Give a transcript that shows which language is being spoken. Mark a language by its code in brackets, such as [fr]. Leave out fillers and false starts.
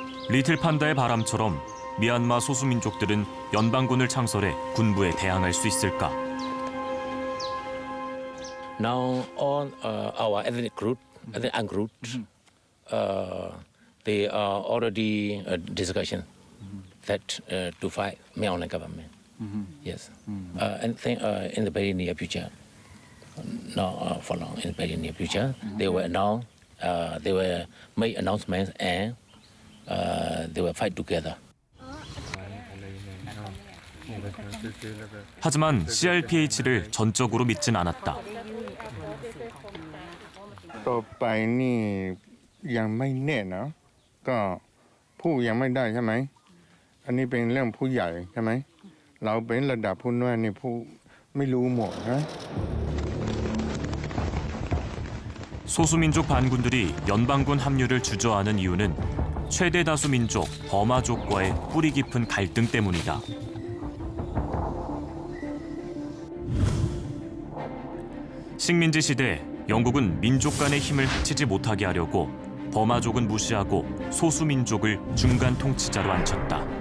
[ko] 리틀 판다의 바람처럼 미얀마 소수민족들은 연방군을 창설해 군부에 대항할 수 있을까? [en] Now all our ethnic group, ethnic groups, they are already discussion that to fight Myanmar government. Yes, and in the very near future, not for long, in the very near future, they will announce, they will make announcements and they will fight together. [ko] 하지만 CRPH를 전적으로 믿진 않았다. [th] ต่อไปนี่ยังไม่แน่นะก็พูดยังไม่ได้ใช่ไหมอันนี้เป็นเรื่องผู้ใหญ่ใช่ไหมเราเป็นระดับผู้น้อยนี่ผู้ไม่รู้หมดนะ [ko] 소수민족 반군들이 연방군 합류를 주저하는 이유는 최대 다수 민족 버마족과의 뿌리 깊은 갈등 때문이다. 식민지 시대 영국은 민족 간의 힘을 합치지 못하게 하려고 버마족은 무시하고 소수민족을 중간 통치자로 앉혔다.